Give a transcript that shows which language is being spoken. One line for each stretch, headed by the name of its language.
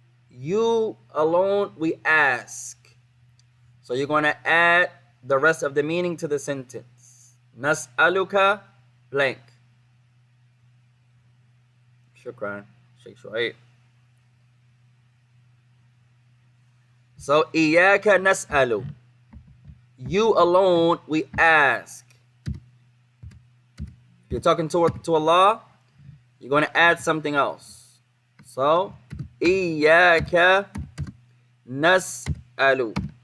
English: You alone we ask. So you're going to add the rest of the meaning to the sentence.
Arabic: نسألك blank. شكرا Sheikh Shuaib.
English: So
Arabic: إياك نسأل.
English: You alone we ask. If you're talking to Allah, you're going to add something else. So
Arabic: إياك نسأل.